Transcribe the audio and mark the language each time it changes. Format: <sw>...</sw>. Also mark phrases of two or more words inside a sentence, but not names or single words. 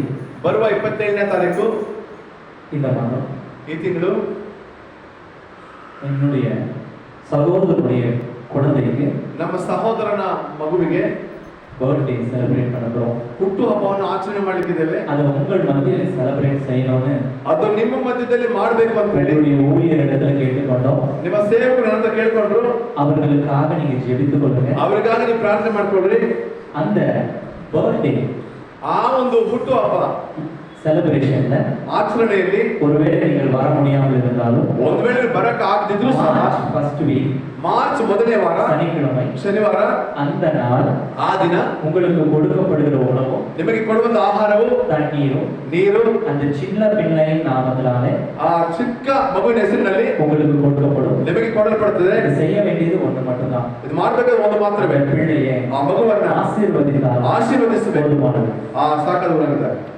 <kn>ಬರುವ 27ನೇ ತಾರೀಕು</kn> <ta>இந்த மாதம்</ta> <kn>ಈ ತಿಂಗಳು</kn> <ta>என்னுடைய சகோதரனுடைய குழந்தைக்கு</ta> <kn>ನಮ್ಮ ಸಹೋದರನ ಮಗುವಿಗೆ</kn> <en>birthday celebrate</en> <ta>பண்ண போறோம்.</ta> <kn>ಹುಟ್ಟು ಹಬ್ಬವನ್ನು ಆಚರಣೆ ಮಾಡಲಿಕ್ಕಿದ್ದೇವೆ.</kn> <ta>அது உங்கள் மத்தியில் செலிப்ரேட் செய்யணும்னு</ta> <kn>ಅದು ನಿಮ್ಮ ಮಧ್ಯದಲ್ಲಿ ಮಾಡಬೇಕು ಅಂತ ಹೇಳಿ</kn> <ta>என்னுடைய ஊழியரிடத்துல கேட்டுக்கொண்டோம்.</ta> <kn>ನಿಮ್ಮ ಸೇವಕರು ಅಂತ ಕೇಳ್ಕೊಂಡ್ರು.</kn> <ta>அவர்களுக்காக நீங்க ஜெபித்துக் கொள்ளுங்க.</ta> <kn>ಅವರಿಗಾಗಿ ನೀವು ಪ್ರಾರ್ಥನೆ ಮಾಡ್ಕೊಳ್ರಿ.</kn> <ta>அந்த பர்த்டே</ta> <kn>ಆ ಒಂದು ಹುಟ್ಟು ಹಬ್ಬ</kn> <ta>செலிப்ரேஷன்ல</ta> <kn>ಆಚರಣೆಯಲ್ಲಿ</kn> <ta>ஒருவேளை நீங்கள் வர முடியாமல் இருந்தாலும்</ta> <kn>ಒಂದು ವೇಳೆ ಬರಕ ಆಗದಿದ್ರು ಸಹ</kn> <en>First week</en> <kn>ಮಾರ್ಚ್ ಮೊದಲನೇ ವಾರ</kn> <ta>சனிக்கிழமை</ta> <kn>ಶನಿವಾರ</kn> <ta>அந்த நாள்</ta> <kn>ಆ ದಿನ</kn> <ta>உங்களுக்கு கொடுக்கப்படுகிற உணவும்</ta> <kn>ನಿಮಗೆ ಕೊಡುವಂತ ಆಹಾರವು</kn> <ta>தண்ணீரும்</ta> <kn>ನೀರು</kn> <ta>அந்த சின்ன பிள்ளையின் நாமத்தினாலே</ta> <kn>ಆ ಚಿಕ್ಕ ಮಗುವಿನ ಹೆಸರಿನಲ್ಲಿ</kn> <ta>உங்களுக்கு கொடுக்கப்படும்.</ta> <kn>ನಿಮಗೆ ಕೊಡಲ್ಪಡುತ್ತದೆ.</kn> <ta>இது செய்ய வேண்டியது ஒன்று மட்டும்தான்.</ta> <kn>ಇದು ಮಾಡಬೇಕಾದ ಒಂದು ಮಾತ್ರವೇ.</kn> <ta>பிள்ளையை</ta> <kn>ಆ ಮಗುವನ್ನ</kn> <ta>ஆசீர்வதித்தால்</ta> <kn>ಆಶೀರ್ವದಿಸಬೇಕು.</kn> <ta>போதுமானது.</ta> <kn>ಆ ಸಾಕಾದ</kn>